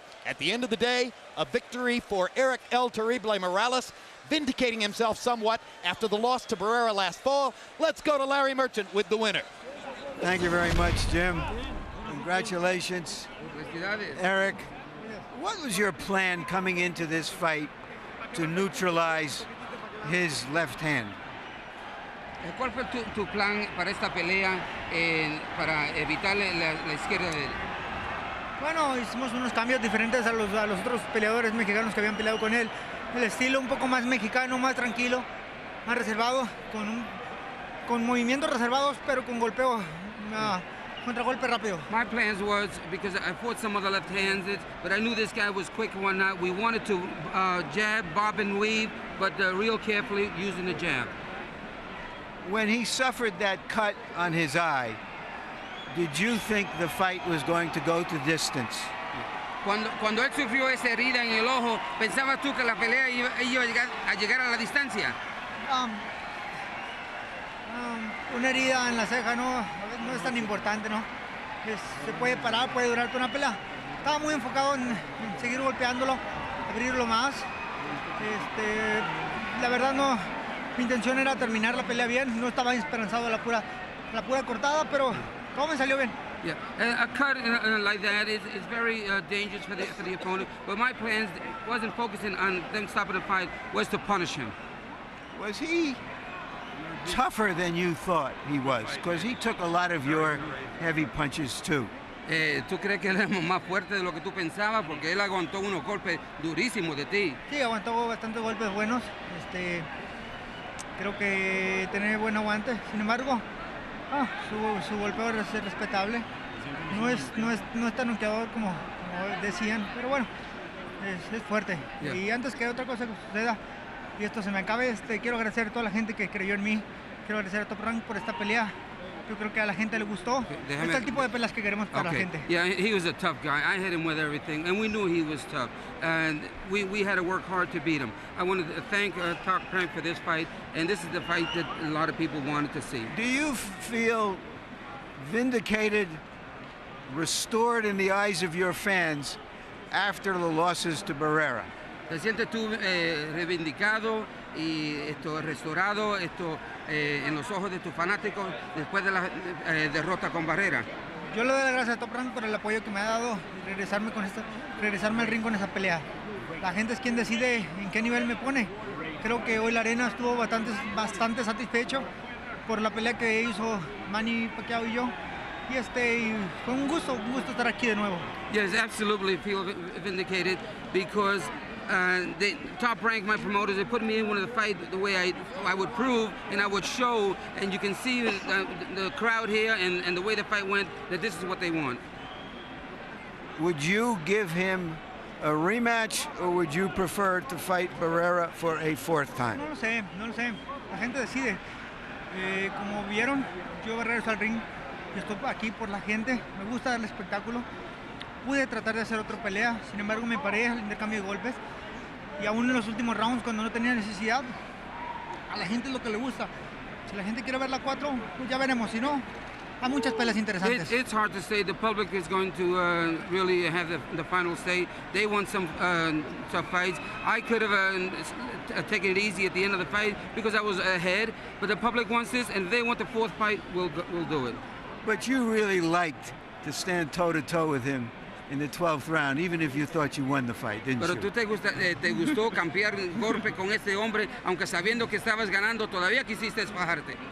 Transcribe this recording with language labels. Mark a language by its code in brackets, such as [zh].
[en] At the end of the day, a victory for Erick El Terrible Morales, vindicating himself somewhat after the loss to Barrera last fall. Let's go to Larry Merchant with the winner. Thank you very much, Jim. Congratulations, Erick. What was your plan coming into this fight to neutralize his left hand? [es] ¿Cuál fue tu plan para esta pelea para evitar la izquierda de él? Bueno, hicimos unos cambios diferentes a los otros peleadores mexicanos que habían peleado con él. El estilo un poco más mexicano, más tranquilo, más reservado, con movimientos reservados, pero con golpeo, contragolpe rápido. [en] My plans was, because I fought some of the left-handed, but I knew this guy was quick and whatnot. We wanted to jab, bob and weave, but real carefully using the jab. When he suffered that cut on his eye, did you think the fight was going to go to distance? [es] Cuando él sufrió esa herida en el ojo, ¿pensabas tú que la pelea iba a llegar a la distancia? Una herida en la ceja no es tan importante, ¿no? Se puede parar, puede durar toda una pelea. Estaba muy enfocado en seguir golpeándolo, abrirlo más. La verdad no, mi intención era terminar la pelea bien, no estaba esperanzado a la pura cortada, pero todo me salió bien. [en] Yeah, a cut like that is very dangerous for the opponent. But my plans wasn't focusing on them stopping the fight, was to punish him. Was he tougher than you thought he was? Because he took a lot of your heavy punches too. [es] ¿Tú crees que él es más fuerte de lo que tú pensabas? Porque él aguantó unos golpes durísimos de ti. Sí, aguantó bastantes golpes buenos. Creo que tiene buen aguante. Sin embargo, su golpeo es respetable. No es tan noqueador como decían, pero bueno, es fuerte. [en] Yeah. [es] Y antes que otra cosa que suceda y esto se me acabe, quiero agradecer a toda la gente que creyó en mí. Quiero agradecer a Top Rank por esta pelea. Yo creo que a la gente le gustó. Este es el tipo de peleas que queremos para la gente. [en] Yeah, he was a tough guy. I hit him with everything, and we knew he was tough. And we had to work hard to beat him. I wanted to thank Top Rank for this fight, and this is the fight that a lot of people wanted to see. Do you feel vindicated, restored in the eyes of your fans after the losses to Barrera? [es] ¿Te sientes tú reivindicado y restaurado en los ojos de tus fanáticos después de la derrota con Barrera? Yo le doy las gracias a Top Rank por el apoyo que me ha dado y regresarme al ring con esa pelea. La gente es quien decide en qué nivel me pone. Creo que hoy la arena estuvo bastante satisfecho por la pelea que hizo Manny Pacquiao y yo. Y fue un gusto estar aquí de nuevo. [en] Yes, absolutely feel vindicated because the Top Rank, my promoters, they put me in one of the fight the way I would prove and I would show, and you can see the crowd here and the way the fight went, that this is what they want. Would you give him a rematch, or would you prefer to fight Barrera for a fourth time? [es] No lo sé. La gente decide. Como vieron, yo regreso al ring. Yo estoy aquí por la gente. Me gusta el espectáculo. Pude tratar de hacer otra pelea, sin embargo me paré al intercambio de golpes. Y aún en los últimos rounds, cuando no tenía necesidad, a la gente es lo que le gusta. Si la gente quiere ver la 4, pues ya veremos. Si no, hay muchas peleas interesantes. [en] It's hard to say. The public is going to really have the final say. They want some tough fights. I could have taken it easy at the end of the fight because I was ahead, but the public wants this, and if they want the fourth fight, we'll do it. But you really liked to stand toe-to-toe with him in the 12th round, even if you thought you won the fight, didn't [es] Pero [en] you? [es] tú te gustó cambiar golpe con este hombre, aunque sabiendo que estabas ganando, todavía quisiste fajarte.